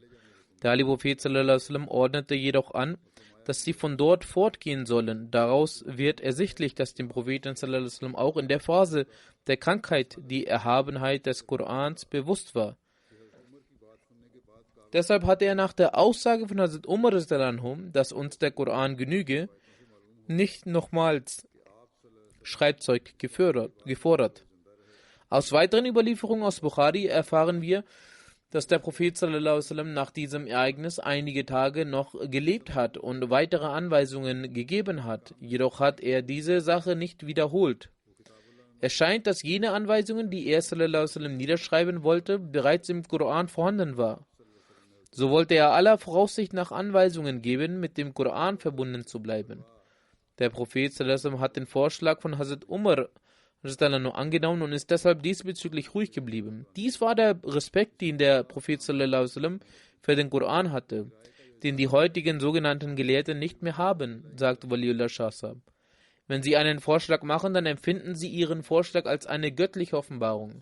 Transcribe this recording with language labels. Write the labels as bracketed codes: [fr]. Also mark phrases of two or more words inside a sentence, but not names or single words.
[de] Der heilige Prophet [ar] صلى الله عليه وسلم [de] ordnete jedoch an, dass sie von dort fortgehen sollen. Daraus wird ersichtlich, dass dem Propheten [ar] صلى الله عليه وسلم [de] auch in der Phase der Krankheit die Erhabenheit des Korans bewusst war. Deshalb hatte er nach der Aussage von Hazrat Umar, dass uns der Koran genüge, nicht nochmals Schreibzeug gefordert. Aus weiteren Überlieferungen aus Bukhari erfahren wir, dass der Prophet [ar] صلى الله عليه وسلم [de] nach diesem Ereignis einige Tage noch gelebt hat und weitere Anweisungen gegeben hat. Jedoch hat er diese Sache nicht wiederholt. Es scheint, dass jene Anweisungen, die er [ar] صلى الله عليه وسلم [de] niederschreiben wollte, bereits im Koran vorhanden war. So wollte er aller Voraussicht nach Anweisungen geben, mit dem Koran verbunden zu bleiben. Der Prophet [ar] صلى الله عليه وسلم [de] hat den Vorschlag von Hazrat Umar angenommen und ist deshalb diesbezüglich ruhig geblieben. Dies war der Respekt, den der Prophet [ar] صلى الله عليه وسلم [de] für den Koran hatte, den die heutigen sogenannten Gelehrten nicht mehr haben, sagt Waliullah Shah Sahab. Wenn sie einen Vorschlag machen, dann empfinden sie ihren Vorschlag als eine göttliche Offenbarung.